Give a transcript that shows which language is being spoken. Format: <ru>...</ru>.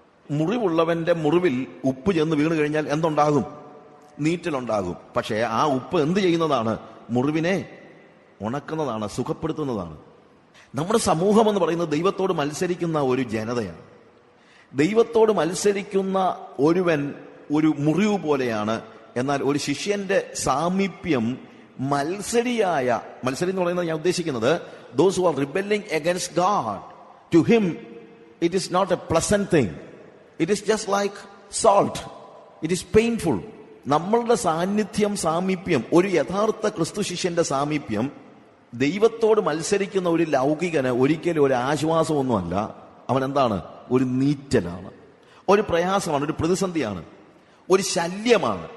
<ml>മുറിവുള്ളവന്റെ മുറിവിൽ ഉപ്പ് ചെന്ന് വീണ് കഴിഞ്ഞാൽ എന്തുണ്ടാകും? നീറ്റലുണ്ടാകും. പക്ഷേ ആ ഉപ്പ് എന്ത് ചെയ്യുന്നതാണ്? മുറിവിനെ ഉണക്കുന്നതാണ്, സുഖപ്പെടുത്തുന്നതാണ്. നമ്മുടെ സമൂഹം എന്ന് പറയുന്നത് ദൈവത്തോട് മത്സരിക്കുന്ന ഒരു ജനതയാണ്. ദൈവത്തോട് മത്സരിക്കുന്ന ഒരുവൻ ഒരു മുറിവ് പോലെയാണ്. എന്നാൽ ഒരു ശിഷ്യന്റെ സാമീപ്യം മത്സരി എന്ന് പറയുന്നത് ഞാൻ ഉദ്ദേശിക്കുന്നത്,</ml> <en>those who are rebelling against God, to him it is not a pleasant thing. It is just like salt. It is painful.</en> <ml>നമ്മളുടെ സാമീപ്യം, ഒരു യഥാർത്ഥ ക്രിസ്തു ശിഷ്യന്റെ സാമീപ്യം ദൈവത്തോട് മത്സരിക്കുന്ന ഒരു ലൗകികന് ഒരിക്കലും ഒരു ആശ്വാസമൊന്നുമല്ല. അവൻ എന്താണ്? ഒരു നീറ്റലാണ്, ഒരു പ്രയാസമാണ്, ഒരു പ്രതിസന്ധിയാണ്, ഒരു ശല്യമാണ്.</ml>